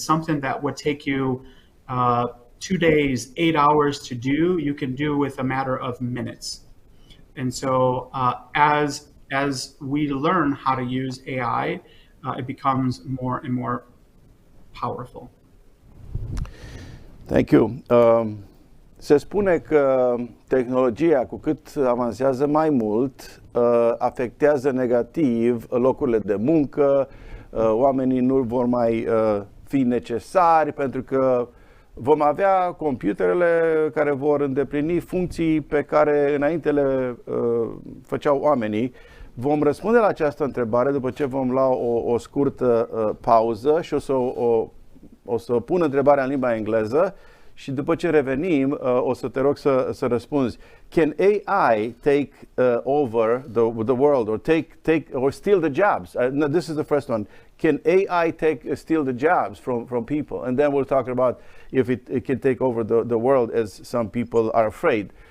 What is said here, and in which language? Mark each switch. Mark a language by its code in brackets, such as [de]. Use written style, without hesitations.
[en] Something that would take you 2 days, 8 hours to do, you can do with a matter of minutes. And so as we learn how to use AI, it becomes more and more powerful. Thank you. [ro] Se spune că tehnologia, cu cât avansează mai mult, afectează negativ locurile de muncă, oamenii nu vor mai fi necesari pentru că vom avea computerele care vor îndeplini funcții pe care înainte le făceau oamenii. Vom răspunde la această întrebare după ce vom lua o scurtă pauză și o să pun întrebarea în limba engleză și după ce revenim o să te rog să răspunzi. [en] Can AI take over the world or take or steal the jobs? No, this is the first one. Can AI steal the jobs from people? And then we'll talk about if it can take over the world, as some people are afraid.